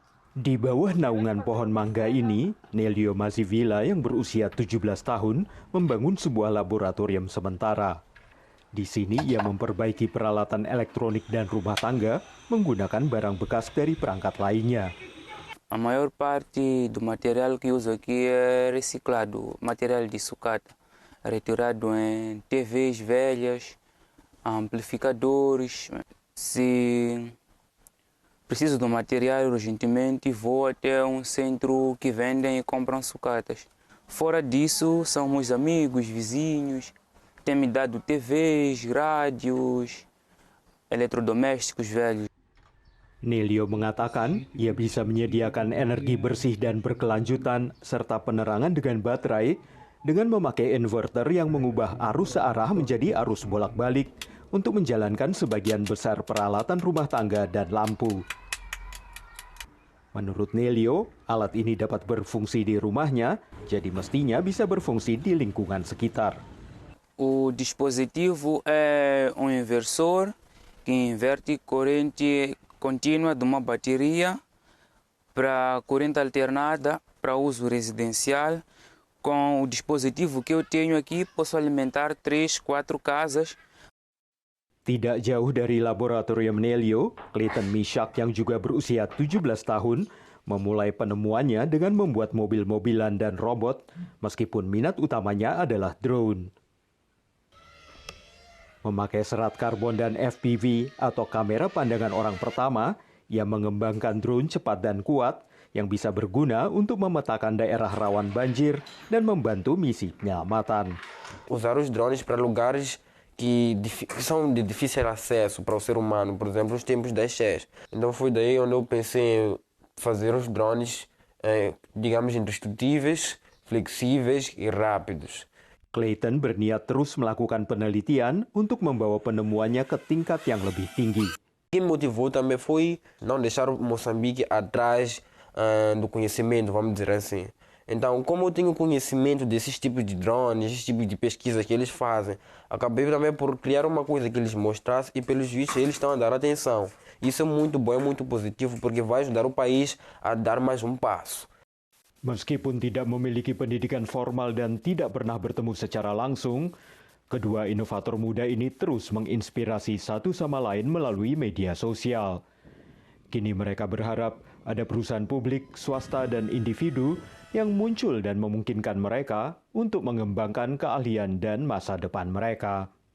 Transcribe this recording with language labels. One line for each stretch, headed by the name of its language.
Indonesian: Di bawah naungan pohon mangga ini, Nelio Mazivila yang berusia 17 tahun membangun sebuah laboratorium sementara. Di sini ia memperbaiki peralatan elektronik dan rumah tangga menggunakan barang bekas dari perangkat lainnya.
Portuguese: A maior parte do material que uso aqui é reciclado, material de sucata, retirado em TVs velhas, amplificadores. Se preciso do material urgentemente, vou até um centro que vendem e compram sucatas. Fora disso, são meus amigos, vizinhos, tem me dado TVs, rádios, eletrodomésticos velhos.
Indonesian: Nelio mengatakan ia bisa menyediakan energi bersih dan berkelanjutan serta penerangan dengan baterai dengan memakai inverter yang mengubah arus searah menjadi arus bolak-balik untuk menjalankan sebagian besar peralatan rumah tangga dan lampu. Menurut Nelio, alat ini dapat berfungsi di rumahnya, jadi mestinya bisa berfungsi di lingkungan sekitar.
Portuguese: O dispositivo é um inversor que inverte corrente contínua de uma bateria para corrente alternada para uso residencial. Com o dispositivo que eu tenho aqui, posso alimentar 3, 4 casas.
Indonesian: Tidak jauh dari laboratorium Nelio, Clayton Mishak yang juga berusia 17 tahun memulai penemuannya dengan membuat mobil-mobilan dan robot, meskipun minat utamanya adalah drone. Memakai serat karbon dan FPV atau kamera pandangan orang pertama, ia mengembangkan drone cepat dan kuat yang bisa berguna untuk memetakan daerah rawan banjir dan membantu misi penyelamatan.
Portuguese: Usar os drones para lugares que são de difícil acesso para o ser humano, por exemplo, os tempos das cheias. Então foi daí onde eu pensei em fazer os drones, digamos, indestrutíveis, flexíveis e rápidos.
Indonesian: Clayton berniat terus melakukan penelitian untuk membawa penemuannya ke tingkat yang lebih tinggi.
Portuguese: O que me motivou também foi não deixar Moçambique atrás do conhecimento, vamos dizer assim. Então, como eu tenho conhecimento desses tipos de drones, esses tipos de pesquisas que eles fazem, acabei também por criar uma coisa que eles mostrassem e, pelos vistos, eles estão a dar atenção. Isso é muito bom, é muito positivo, porque vai ajudar o país a dar mais um passo.
Indonesian: Meskipun tidak memiliki pendidikan formal dan tidak pernah bertemu secara langsung, kedua inovator muda ini terus menginspirasi satu sama lain melalui media sosial. Kini mereka berharap ada perusahaan publik, swasta, dan individu yang muncul dan memungkinkan mereka untuk mengembangkan keahlian dan masa depan mereka.